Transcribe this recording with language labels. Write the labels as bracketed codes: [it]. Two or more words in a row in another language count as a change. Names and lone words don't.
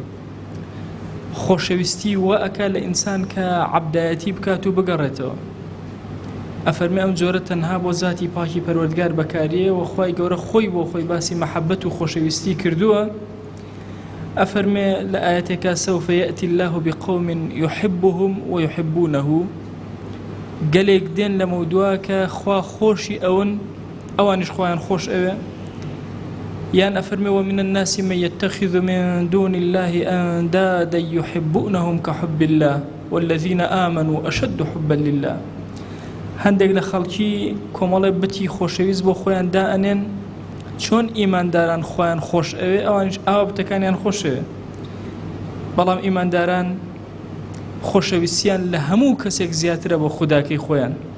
[ckb] خۆشەویستی وا ئەکا لە ئینسان کە عەبدایەتی بکات و بگەڕێتەوە. ئەفەرمێ ئەم جۆرە تەنها بۆ ذاتی پاکی پەروەردگار بەکاریە و خوای گەورە خۆی بۆ خۆی باسی مەحەبەت و خۆشەویستی کردووە. ئەفەرمێ لە ئاەتێکا [ar] سەوفە یەئتی الله بقوم يحبهم ويحبونه. [ckb] گەلێک دێن لە مەودووە کە خوا خۆشی ئەون، ئەوانیش خۆیان خۆش ئەوێ. یان ئەفەرمێ [ar] ومن الناس من يتخذ من دون الله أندادا يحبونهم كحب الله والذين آمنوا أشد حبا لله. [ckb] هەندێک لە خەڵکی کۆمەڵێ بتی خۆشەویست بۆ خۆیان دائەنێن، چۆن ئیمانداران خۆیان خۆش ئەوێ ئەوانیش ئاوا بتەکانیان خۆشەوێ. بەڵام ئیمانداران خۆشەویستیان لە هەموو کەسێک زیاترە بۆ خوداکەی خۆیان.